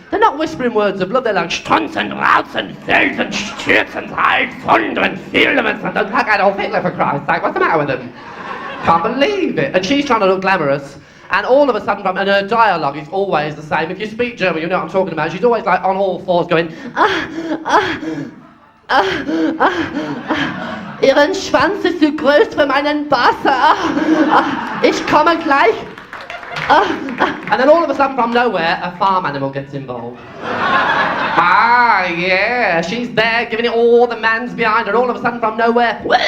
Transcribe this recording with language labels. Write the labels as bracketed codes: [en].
[en] They're not whispering words of love, they're like Stunts and Rauts and Fels and Stürz and Hals, Wunder and Filmens and don't hack Adolf Hitler for Christ's sake. What's the matter with them? Can't believe it. And she's trying to look glamorous. And all of a sudden, and her dialogue is always the same. If you speak German, you know what I'm talking about. She's always like on all fours going, [de] Ihren Schwanz ist zu groß für meinen Bass. Ich komme gleich. [en] And then all of a sudden, from nowhere, a farm animal gets involved. Ah, yeah, she's there giving it all the man's behind her. All of a sudden, from nowhere.